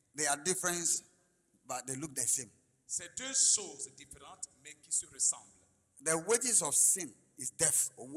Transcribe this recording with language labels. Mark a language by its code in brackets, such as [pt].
[en] They are different, but they look the same. [fr] C'est deux choses différentes, mais qui se ressemblent. [en] The wages of sin is death.